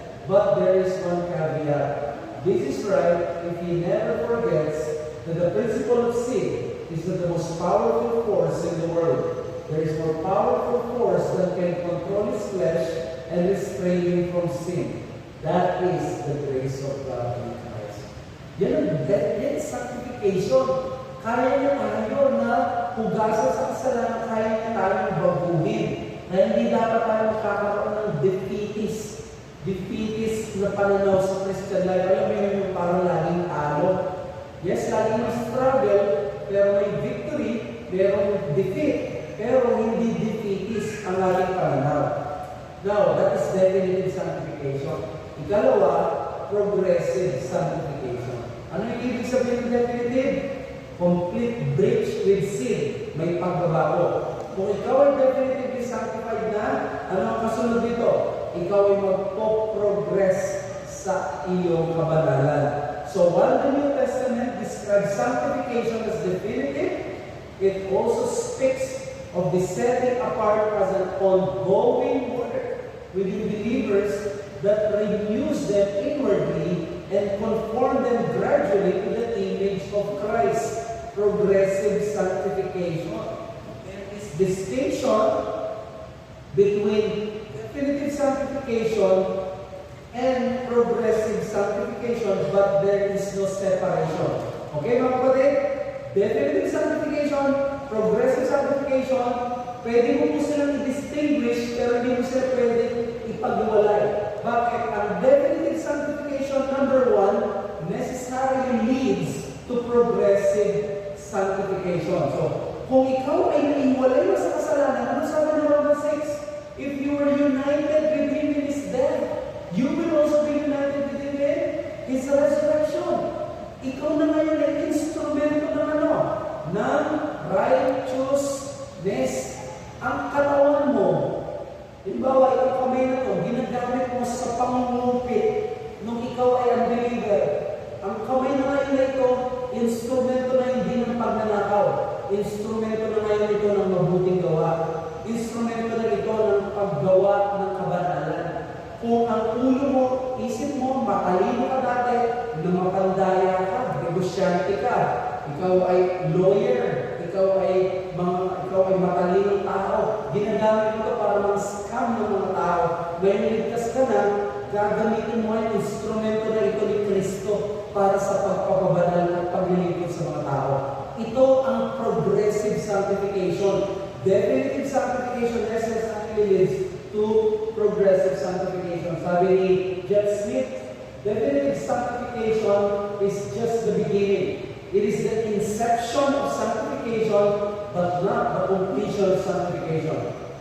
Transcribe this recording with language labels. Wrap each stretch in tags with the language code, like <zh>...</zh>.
<en>But there is one caveat. This is right if he never forgets that the principle of sin is not the most powerful force in the world. There is more powerful force that can control his flesh and restrain him from sin. That is the grace of God in Christ.</en> <tl>Yan sanctification. Kaya niya tayo na hugasan sa kasalanan, kaya niya tayong baguhin. Na hindi dapat tayo magkakaroon ng defeatist na pananaw sa Christian life. Alam mo yung parang laging talo. Yes, laging may struggle, pero may victory, merong defeat, pero hindi defeatist ang ating pananaw.</tl> <en>Now, that is definitive sanctification.</en> <tl>Ikalawa, progressive sanctification. Ano yung ibig sabihin ng definitive?</tl> <en>Complete breach with sin.</en> <tl>May pagbabago. Kung ikaw ay definitively sanctified na, ano ang kasunod dito? Ikaw ay magpo-progress sa iyong kabanalan.</tl> <en>So while the New Testament describes sanctification as definitive, it also speaks of the setting apart as an ongoing work within believers that renews them inwardly and conform them gradually to the image of Christ. Progressive sanctification. There is distinction between definitive sanctification and progressive sanctification, but there is no separation.</en> <tl>Okay, mga kapatid? Definitive sanctification, progressive sanctification, pwede mo po silang i-distinguish, pero hindi mo sila pwede ipagwalay. Bakit? Ang definitive sanctification, number one, necessarily leads to progressive sanctification. So, kung ikaw ay naiwalay mo sa kasalanan, ano sabi ng Romans 6?</tl> <en>If you were united with Him in His death, you will also be united with Him in His resurrection.</en> <tl>Ikaw na ngayon ay instrumento ng ano? Ng righteousness. Ang katawan mo, halimbawa, itong kamay na ito, ginagamit mo sa pangungupit nung ikaw ay unbeliever. Ang kamay na ngayon na ito, instrumento na hindi ng pagnanakaw. Instrumento na ngayon ito ng mabuting gawa. Instrumento na ito ng paggawa ng kabanalan. Kung ang ulo mo, isip mo, matalino ka dati, na mapandaya ka, negosyante ka, ikaw ay lawyer, ikaw ay matalinong tao. Ginagamit mo ito para mang-scam ng mga tao. Ngayon ligtas ka na, gagamitin mo ang instrumento na ito ni Kristo para sa pagpapabanal at paglilingkod sa mga tao. Ito ang progressive sanctification.</tl> <en>Definitive sanctification actually leads to progressive sanctification.</en> <tl>Sabi ni Jeff Smith,</tl> <en>definitive sanctification is just the beginning. It is the inception of sanctification, but not the completion of sanctification.</en>